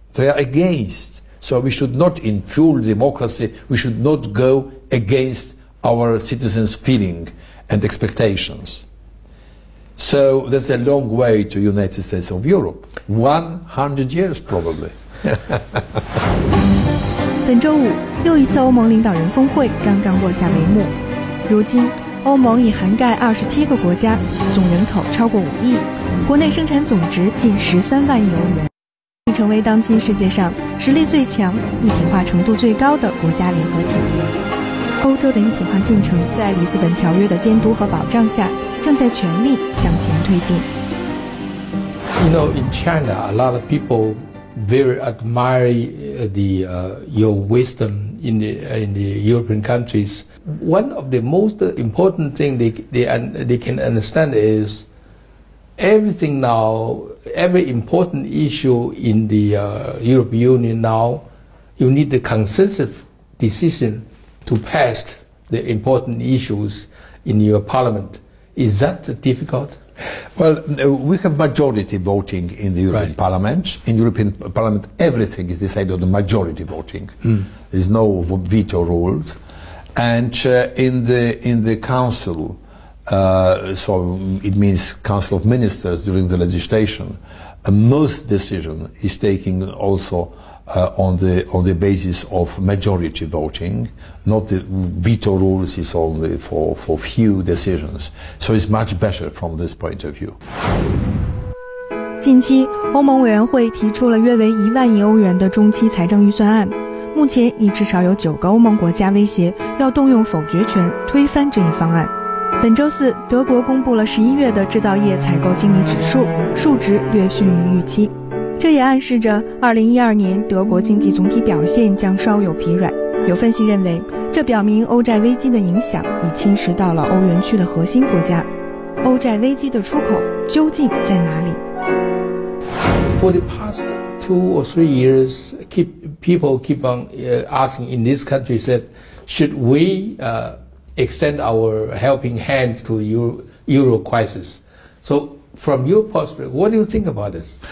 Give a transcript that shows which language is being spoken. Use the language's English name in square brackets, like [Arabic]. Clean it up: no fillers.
[English] They are against. So we should not, in full democracy, we should not go against our citizens' feeling and expectations. So that's a long way to United States of Europe. 100 years probably. [Chinese] 本周五，又一次欧盟领导人峰会刚刚落下帷幕。如今，欧盟已涵盖27个国家，总人口超过5亿，国内生产总值近13万亿欧元，已成为当今世界上实力最强、一体化程度最高的国家联合体。欧洲的一体化进程在里斯本条约的监督和保障下，正在全力向前推进。 [English] You know, in China, a lot of people very admire your wisdom in the European countries. One of the most important thing they can understand is everything now, every important issue in the European Union now, you need the consensus decision to pass the important issues in your parliament. Is that difficult? Well, we have majority voting in the European Parliament. In European Parliament, everything is decided on the majority voting. There is no veto rules. And in the Council, so it means Council of Ministers during the legislation, most decision is taken also on the basis of majority voting. Not the veto rules is only for few decisions. So it's much better from this point of view. [Chinese] 近期，欧盟委员会提出了约为1万亿欧元的中期财政预算案，目前已至少有9个欧盟国家威胁要动用否决权推翻这一方案。本周四，德国公布了11月的制造业采购经理指数，数值略逊于预期。这也暗示着2012年德国经济总体表现将稍有疲软。有分析认为，这表明欧债危机的影响已侵蚀到了欧元区的核心国家。欧债危机的出口究竟在哪里？ [English] For the past 2 or 3 years, people keep on asking in this country that should we extend our helping hand to the euro crisis? So, from your perspective, what do you think about this?